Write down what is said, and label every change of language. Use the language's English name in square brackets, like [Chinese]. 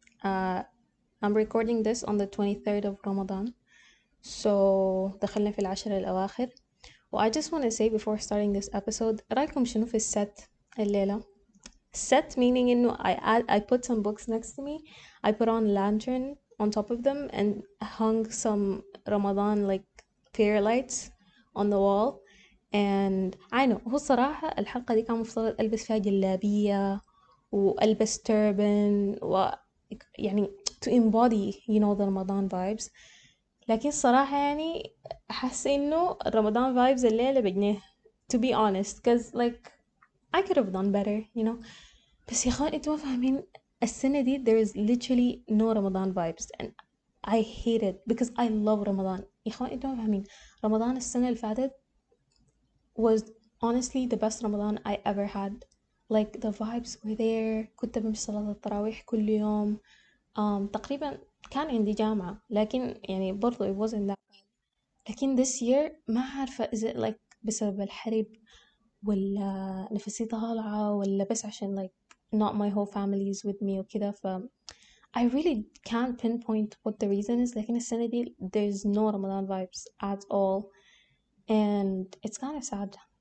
[English] Uh, I'm recording this on the 23rd of Ramadan. [Arabic] So دخلنا في العشر الأواخر. [English] Well, I just want to say before starting this episode, [Arabic] رأيكم شنو في الست الليلة? [English] Set meaning إنه I put some books next to me. I put on lantern on top of them and hung some Ramadan like prayer lights on the wall. And I know [Arabic] هو الصراحة الحلقة دي كان مفترض ألبس فيها جلابية وألبس turban يعني [English] to embody the Ramadan vibes. [Arabic] لكن الصراحة يعني حاسة إنه [English] Ramadan vibes [Arabic] الليلة بجنيه [English] to be honest, cause like I could have done better. [Arabic] بس يا اخوان انتوا ما فاهمين السنة دي [English] there is literally no Ramadan vibes and I hate it because I love Ramadan. [Arabic] يا اخوان انتوا ما فاهمين رمضان السنة اللي فاتت [English] was honestly the best Ramadan I ever had. Like the vibes were there. [Arabic] كنت بمشي صلاة التراويح كل يوم. تقريبا كان عندي جامعة لكن يعني برضو [English] it wasn't that. لكن this year [Arabic] ما عارفة [English] is it like [Arabic] بسبب الحرب ولا نفسي طالعة ولا بس عشان [English] like not my whole family is with me وكده I really can't pinpoint what the reason is. [Arabic] لكن السنة دي [English] there's no Ramadan vibes at all and it's kind of sad.